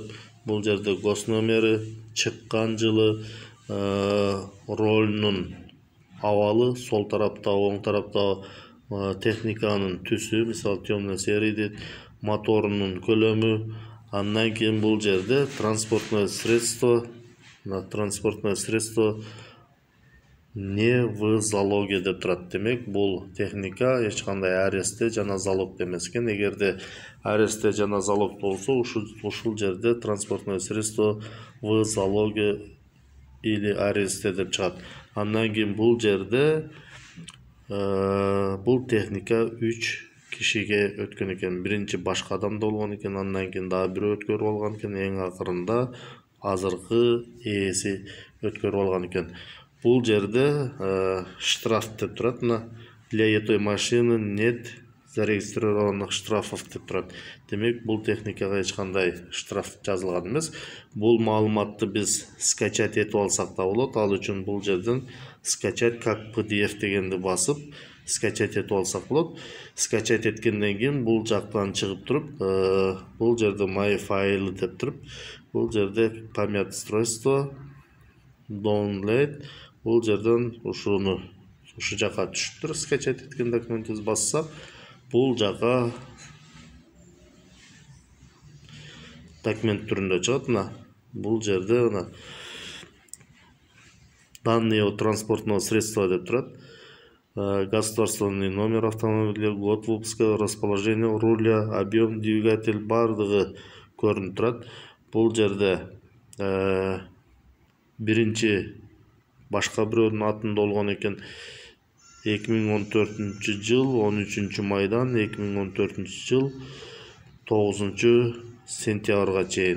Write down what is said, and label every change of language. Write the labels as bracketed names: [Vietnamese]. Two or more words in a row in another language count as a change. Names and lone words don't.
[Kyrgyz] Бул жерде гос номери, чыккан жылы, ролунун абалы, сол тарапта, оң тарапта техниканын түсү, мисалы [Russian] темный серый [Kyrgyz] дейт, моторунун көлөмү. Андан кийин бул жерде [Russian] транспортное средство не в залоге [Kyrgyz] деп турат. Демек, бул техника эч кандай арестте жана залогдо эмес экен. Эгерде арестте жана залог болсо, ушул жерде [Russian] транспортное средство в залоге или аресте [Kyrgyz] деп чыгат. Андан кийин бул жерде бул техника 3 кишиге өткөн экен. Биринчи башка адамда болгон экен, андан кийин дагы бирөө өткөрүп алган экен, эң акырында азыркы ээси өткөрүп алган экен. Бул жерде штраф деп турат. Мына [Russian] для этой машины нет зарегистрированных штрафов [Kyrgyz] деп турат. Демек, бул техникага эч кандай штраф жазылган эмес. Бул маалыматты биз скачать этип алсак да болот. Ал үчүн бул жерден [Russian] скачать как PDF [Kyrgyz] дегенди басып, скачать этип алсак болот. Скачать эткенден кийин бул жактан чыгып туруп, бул жерде my файлы деп туруп, бул жерде [Russian] память устройство, [Kyrgyz] download, бул жерден ушу жака түшүптүр. Скачать эткен документибиз бассак, бул жака документ түрүндө чыгат. Мына бул жерде мына [Russian] данные от транспортного средства [Kyrgyz] деп турат. [Russian] Государственный номер автомобиля, год выпуска, расположение руля, объем, двигатель [Kyrgyz] бардыгы көрүнүп турат. Бул жерде биринчи башка бирөөнүн атында болгон экен. 2014 жыл 13 майдан 2014 жыл 9 сентябрга чейин.